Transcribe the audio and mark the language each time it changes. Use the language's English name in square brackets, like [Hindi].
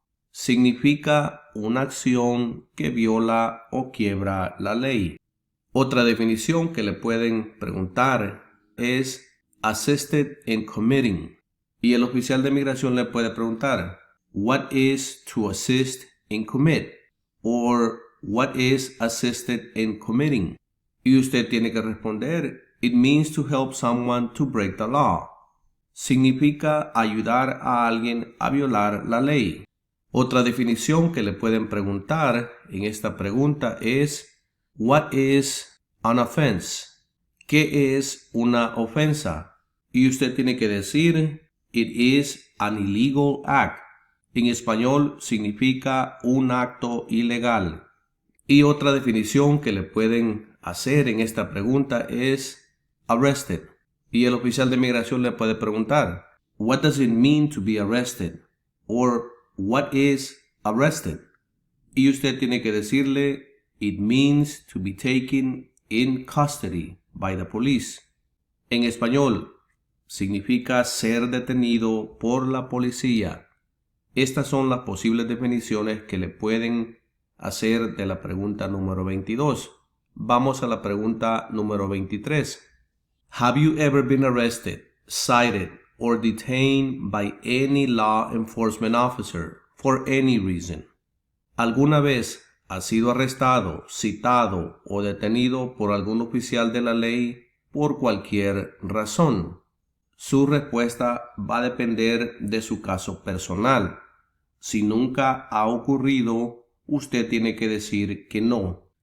[Spanish] Significa una acción que viola o quiebra la ley. Otra definición que le pueden preguntar es [English] assisted in committing. [Spanish] Y el oficial de migración le puede preguntar, [English] what is to assist in commit? Or what is assisted in committing? [Spanish] Y usted tiene que responder, [English] it means to help someone to break the law. [Spanish] Significa ayudar a alguien a violar la ley. Otra definición que le pueden preguntar en esta pregunta es, [English] what is an offense? [Spanish] ¿Qué es una ofensa? Y usted tiene que decir, [English] it is an illegal act. [Spanish] En español significa un acto ilegal. Y otra definición que le pueden hacer en esta pregunta es arrested. Y el oficial de migración le puede preguntar, [English] what does it mean to be arrested? Or what is arrested? [Spanish] Y usted tiene que decirle, [English] it means to be taken in custody by the police. [Spanish] En español, significa ser detenido por la policía. Estas son las posibles definiciones que le pueden hacer de la pregunta número 22. Vamos a la pregunta número 23. [English] Have you ever been arrested, cited, or detained by any law enforcement officer for any reason? [Spanish] ¿Alguna vez ha sido arrestado, citado o detenido por algún oficial de la ley por cualquier razón? Su respuesta va a depender de su caso personal. Si nunca ha ocurrido, usted tiene que decir que no.